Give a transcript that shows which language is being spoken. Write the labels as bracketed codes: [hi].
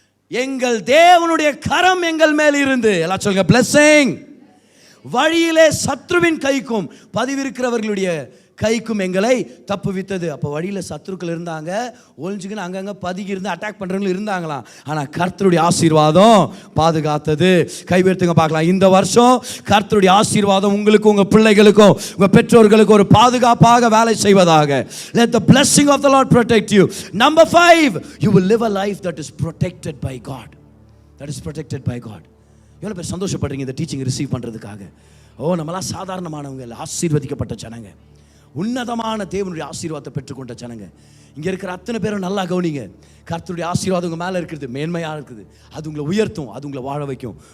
[ta] எங்கள் தேவனுடைய கரம் எங்கள் மேல் இருந்து, எல்லாம் சொல்லுங்க blessing, வழியிலே சத்ருவின் கைக்கும் பதிவிருக்கிறவர்களுடைய கைக்கும் எங்களை தப்புவித்தது. அப்போ வழியில் சத்ருக்கள் இருந்தாங்க, ஒழிஞ்சுக்கின்னு அங்கங்கே பதுகி இருந்து அட்டாக் பண்ணுறவங்களும் இருந்தாங்களாம். ஆனால் கர்த்தருடைய ஆசீர்வாதம் பாதுகாத்தது. கைவேர்த்துங்க பார்க்கலாம். இந்த வருஷம் கர்த்தருடைய ஆசீர்வாதம் உங்களுக்கும் உங்கள் பிள்ளைகளுக்கும் உங்கள் பெற்றோர்களுக்கும் ஒரு பாதுகாப்பாக வேலை செய்வதாக. [en] Let the blessing of the Lord protect you. Number 5, you will live a life that is protected by God. That is protected by God. [ta] எவ்வளோ பேர் சந்தோஷப்படுறீங்க இந்த டீச்சிங் ரிசீவ் பண்ணுறதுக்காக? ஓ, நம்மளாம் சாதாரணமானவங்க இல்லை, ஆசீர்வதிக்கப்பட்ட ஜனங்க. உன்னதமான தேவனுடைய ஆசீர்வாதத்தை பெற்றுக்கொண்ட ஜனங்க. இங்கே இருக்கிற அத்தனை பேரும் நல்லா கவனிங்க. கர்த்தருடைய ஆசீர்வாதம் உங்கள் மேலே இருக்கிறது, மேன்மையாக இருக்குது. அது உங்களை உயர்த்தும், அது உங்களை வாழ வைக்கும்.